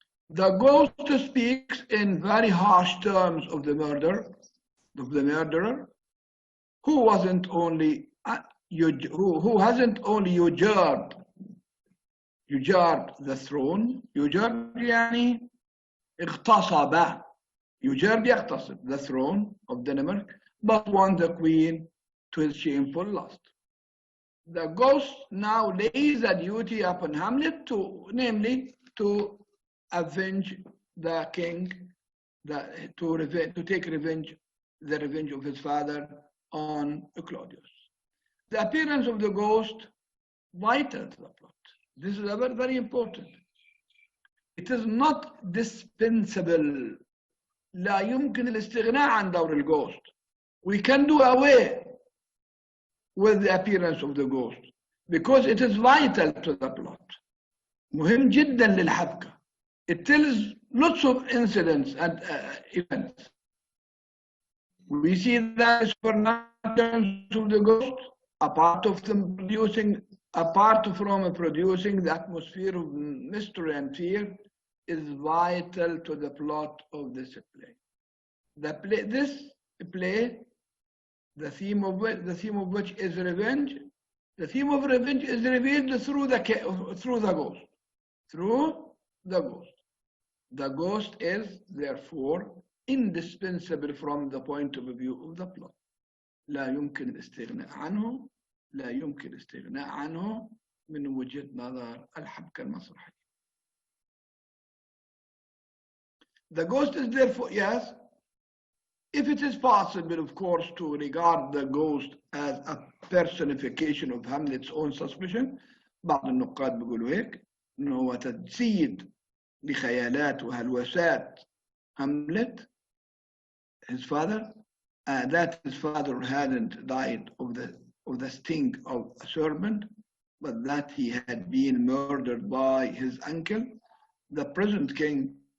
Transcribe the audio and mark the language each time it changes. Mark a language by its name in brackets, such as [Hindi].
[English] The ghost speaks in very harsh terms of the murderer, who hasn't only usurped the throne. [Arabic] Usurp يعني اغتصب. [English] Usurp [Arabic] يغتصب [English] the throne of Denmark, but won the queen to his shameful lust. The ghost now lays a duty upon Hamlet namely to avenge the king, to take revenge, the revenge of his father on Claudius. The appearance of the ghost, vital to the plot. This is very, very important. It is not dispensable. [Arabic] لا يمكن الاستغناء عن دور الghost. [English] We can do away with the appearance of the ghost because it is vital to the plot. [Arabic] مهم جدا للحبكة. [English] It tells lots of incidents and events. We see that supernatural of the ghost, apart from producing the atmosphere of mystery and fear, is vital to the plot of this play. This play, the theme of which is revenge. The theme of revenge is revealed through the ghost. The ghost is therefore indispensable from the point of view of the plot. [Arabic] لا يمكن الاستغناء عنه من وجهة نظر الحبكة المسرحية. [English] The ghost is therefore, yes, if it is possible, of course, to regard the ghost as a personification of Hamlet's own suspicion. [Arabic] بعض النقاد بيقولوا هيك إنه هو تجسيد لخيالات وهلوسات [English] Hamlet, his father, that his father hadn't died of the sting of a serpent, but that he had been murdered by his uncle, the present king.